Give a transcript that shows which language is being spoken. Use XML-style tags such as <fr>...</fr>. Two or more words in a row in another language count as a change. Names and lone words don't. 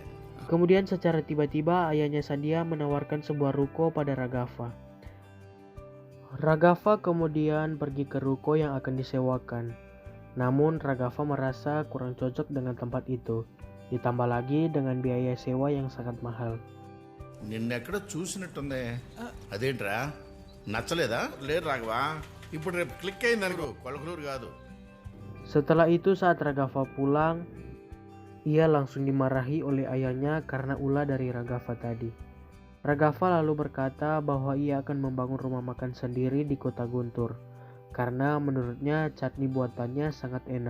<id>Kemudian secara tiba-tiba ayahnya Sandia menawarkan sebuah ruko pada Raghafa. Raghafa kemudian pergi ke ruko yang akan disewakan. Namun Raghafa merasa kurang cocok dengan tempat itu. Ditambah lagi dengan biaya sewa yang sangat mahal.</id> <te>నిన్నెక్కడ చూసినట్టుంది. అదేంట్రా నచ్చలేదా? లేదు రాఘవా, ఇప్పుడు రేపు క్లిక్ అయింది అనుకో, కొలకలూరు కాదు.</te> <id>Setelah itu saat Raghafa pulang, ia langsung dimarahi oleh ayahnya karena ulah dari Raghafa tadi. Raghafa lalu berkata bahwa ia akan membangun rumah makan sendiri di kota Guntur karena menurutnya chutney buatannya sangat enak.</id>